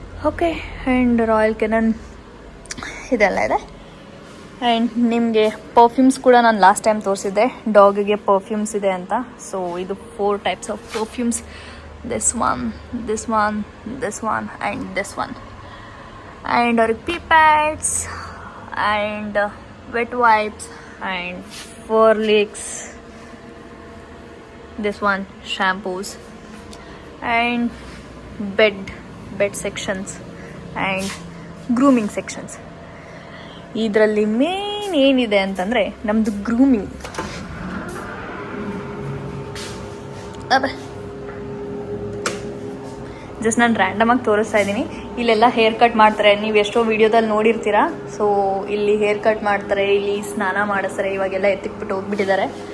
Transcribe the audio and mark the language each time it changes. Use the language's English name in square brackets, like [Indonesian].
[Kannada] Okay, and royal ಕೆನನ್ ಇದೆಲ್ಲ ಇದೆ. And ನಿಮಗೆ ಪರ್ಫ್ಯೂಮ್ಸ್ ಕೂಡ ನಾನು ಲಾಸ್ಟ್ ಟೈಮ್ ತೋರಿಸಿದ್ದೆ, ಡಾಗಿಗೆ ಪರ್ಫ್ಯೂಮ್ಸ್ ಇದೆ ಅಂತ. ಸೊ ಇದು 4 types of perfumes. [English] this one, this one, this one and this one. And our pee pads and wet wipes and fur licks. This one, shampoos and bed sections and grooming sections. [Kannada] ಇದರಲ್ಲಿ main ಏನಿದೆ ಅಂತಂದರೆ ನಮ್ಮದು grooming. Just ನಾನು ರ್ಯಾಂಡಮಾಗಿ ತೋರಿಸ್ತಾ ಇದ್ದೀನಿ. ಇಲ್ಲೆಲ್ಲ hair cut ಮಾಡ್ತಾರೆ, ನೀವು ಎಷ್ಟೋ ವಿಡಿಯೋದಲ್ಲಿ ನೋಡಿರ್ತೀರಾ. ಸೊ ಇಲ್ಲಿ ಹೇರ್ ಕಟ್ ಮಾಡ್ತಾರೆ, ಇಲ್ಲಿ ಸ್ನಾನ ಮಾಡಿಸ್ತಾರೆ. ಇವಾಗೆಲ್ಲ ಎತ್ತಿಕ್ಬಿಟ್ಟು ಹೋಗ್ಬಿಟ್ಟಿದ್ದಾರೆ.